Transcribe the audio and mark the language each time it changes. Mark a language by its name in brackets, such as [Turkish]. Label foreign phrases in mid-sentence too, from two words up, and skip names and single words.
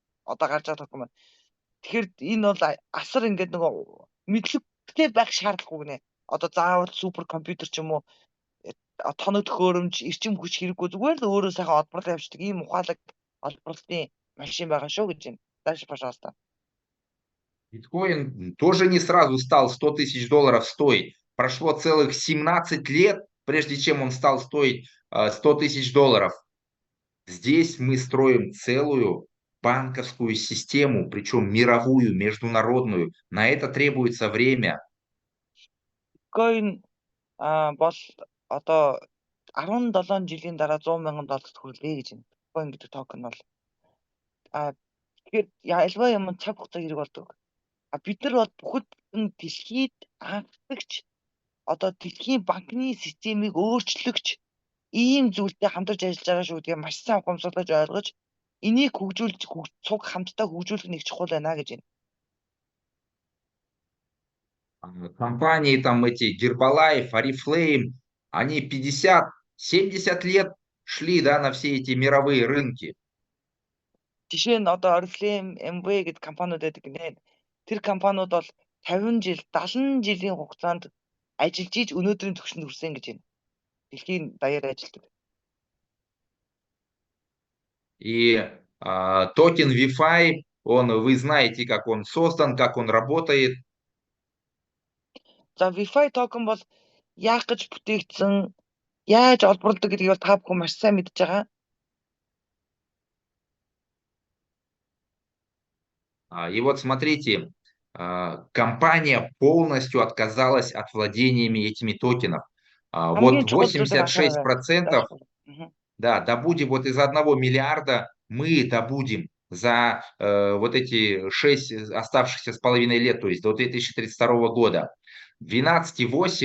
[Mongolian] Одоо гарч байгаа токен маань. Тэгэхээр энэ бол асар ингээд нөгөө мэдлэгтэй байх шаардлагагүй гинэ. Одоо заавал супер компьютер ч юм уу тоног төхөөрөмж, эрчим хүч хэрэггүй зүгээр л өөрөө сайхан олборлоо явуулдаг ийм ухаалаг олборлтын машин байгаа шүү гэж байна. [Russian] Дальше, пожалуйста. Биткоин тоже не сразу стал 100 тысяч долларов стоить. Прошло целых 17 лет, прежде чем он стал стоить 100 тысяч долларов. Здесь мы строим целую банковскую систему, причем мировую, международную. На это требуется время. [Mongolian] Биткоин бол одоо 17 жилийн дараа 100 мянган долларт хүрлээ гэж байна. Биткоин гэдэг токен бол тэгэхээр альва юм цаг хугацаа хэрэг болдог. Бид нар бол бүхэл дэлхийд анхдагч одоо дэлхийн банкны системийг өөрчлөгч ийм зүйлтэй хамтарч ажиллаж байгаа шүү. Тэгээ маш сайн ухамсарлаж ойлгож энийг хөгжүүлж цуг хамтдаа хөгжүүлэх нэг чухал байна гэж байна. [Russian] Компании там эти Herbalife, Oriflame, они 50-70 лет шли, да, на все эти мировые рынки. [Mongolian] Жишээ нь одоо Oriflame, MV гэдэг компаниуд байдаг гинэ. Тэр компаниуд бол 50 жил, 70 жилийн хугацаанд ажиллаж ийж өнөөдрийн түвшинд хүрсэн гэж байна. Дэлхийн даяар ажилладаг. [Russian] И токен Wi-Fi, вы знаете, как он создан, как он работает. [Mongolian] За Wi-Fi токен бол яах гэж бүтээгдсэн, яаж олборлдог гэдгийг бол та бүхэн маш сайн мэдж байгаа. [Russian] И вот смотрите, компания полностью отказалась от владениями этими токенов. Вот 86%, да, добудем вот из 1 миллиарда, мы добудем за вот эти 6 оставшихся с половиной лет, то есть до 2032 года.